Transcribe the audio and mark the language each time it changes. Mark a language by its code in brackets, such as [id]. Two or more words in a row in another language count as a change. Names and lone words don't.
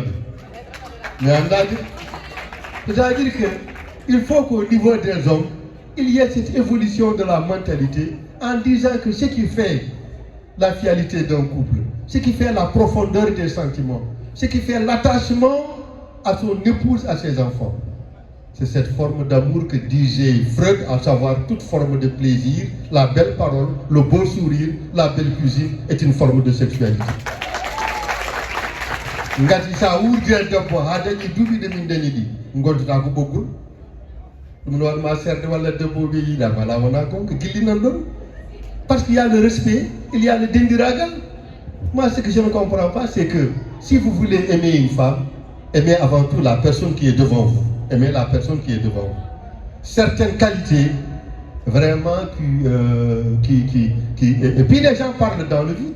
[fr] Mais c'est-à-dire qu'il faut qu'au niveau des hommes, il y ait cette évolution de la mentalité en disant que ce qui fait la finalité d'un couple, ce qui fait la profondeur des sentiments, ce qui fait l'attachement à son épouse, à ses enfants, c'est cette forme d'amour que disait Freud, à savoir toute forme de plaisir, la belle parole, le beau sourire, la belle cuisine est une forme de sexualité. [ff] Ngati sa wurgel debbo ha dañi duuɓi ɗe min dañi ɗi gonduɗa ko ɓoggol ɗum no waɗma serde walla debbo ɓe yiiɗa wala wona gonga gillinan ɗon [fr] parce qu'il y a le [ff] respect, il y a le dendiragal. [fr] Moi ce que je ne comprends pas c'est que si vous voulez aimer une femme, aimez avant tout la personne qui est devant vous, aimez la personne qui est devant vous. Certaines qualités vraiment et puis les gens parlent dans le vide.